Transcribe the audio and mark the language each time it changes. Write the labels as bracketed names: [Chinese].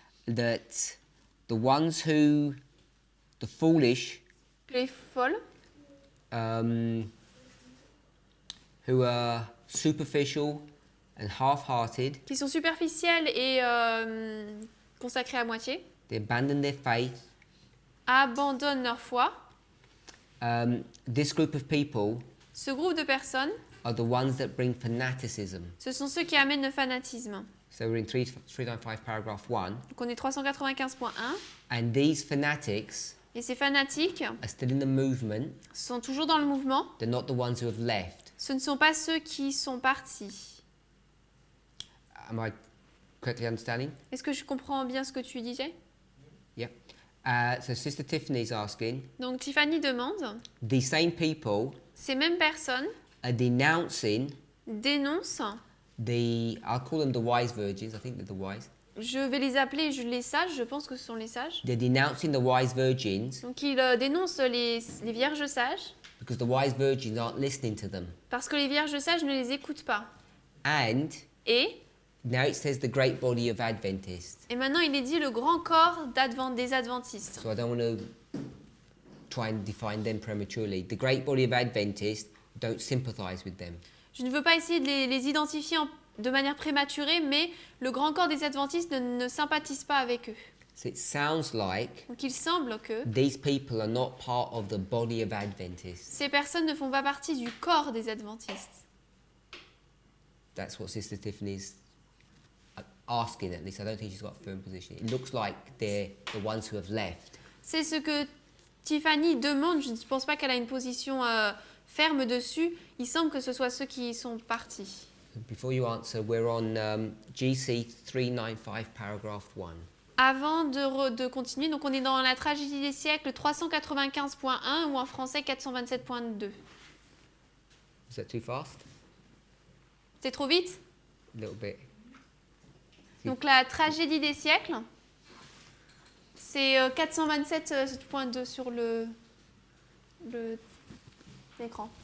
[English] that the ones who, the foolish, [French] que les folles, [English] who are superficial and half-hearted, [French] qui sont superficielles et consacrées à moitié, [English] they abandon their faith. [French] abandonnent leur foi. [English] This group of people [French] Ce groupe de personnes, [English] are the ones that bring fanaticism. [French] ce sont ceux qui amènent le fanatisme. [English] So we're in 395 paragraph 1. [French] Donc on est 395.1. [English] And these fanatics [French] Et ces fanatiques [English] are still in the movement. [French] sont toujours dans le mouvement. [English] They're not the ones who have left. [French] Ce ne sont pas ceux qui sont partis. [English] Am I correctly understanding? [French] Est-ce que je comprends bien ce que tu disais? [English] Yeah. So Sister Tiffany is asking, [French] Donc Tiffany demande, [English] these same people [French] ces mêmes personnes [English] are denouncing [French] dénoncent, [English] I'll call them the wise virgins, I think they're the wise. [French] je vais les appeler les sages, je pense que ce sont les sages. [English] They're denouncing the wise virgins [French] Donc ils dénoncent les vierges sages [English] because the wise virgins aren't listening to them. [French] parce que les vierges sages ne les écoutent pas. [English] And [French] Et [English] now it says the great body of Adventists. [French] maintenant il est dit le grand corps des adventistes. [English] So I don't want to try and define them prematurely. The great body of Adventists don't sympathize with them. [French] Je ne veux pas essayer de les identifier de manière prématurée, mais le grand corps des adventistes ne sympathise pas avec eux. [English] So it sounds like [French] Donc il semble que [English] these people are not part of the body of Adventists. [French] ces personnes ne font pas partie du corps des adventistes. [English] That's what Sister Tiffany's asking, at least. I don't think she's got a firm position. It looks like they're the ones who have left. [French] C'est ce que Tiffany demande. Je ne pense pas qu'elle a une position ferme dessus. Il semble que ce soit ceux qui sont partis. [English] Before you answer, we're on GC 395, paragraph 1. [French] Avant de continuer, donc on est dans la tragédie des siècles 395.1 ou en français 427.2. [English] Is that too fast? [French] C'est trop vite? [English] A little bit. [French] Donc la tragédie des siècles, c'est 427.2 sur l'écran.